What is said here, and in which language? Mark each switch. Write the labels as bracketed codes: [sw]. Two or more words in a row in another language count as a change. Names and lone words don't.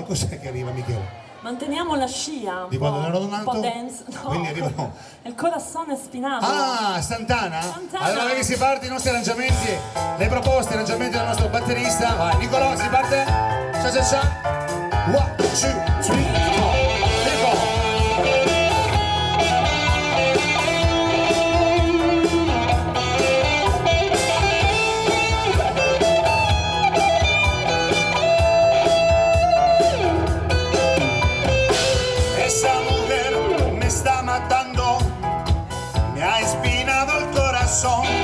[it] Poi cos'è che arriva, Michele? Manteniamo la scia. Di quando ero Un nato? po' dance. No. Quindi arrivano. Il corazon spinato. Ah, Santana? Santana. Allora che si parte i nostri arrangiamenti, le proposte, i arrangiamenti del nostro batterista. Vai, Nicolò, si parte? Ciao ciao ciao. 1, 2, 3, 4. Nico. [es] Esa mujer me está matando, me ha espinado el corazón.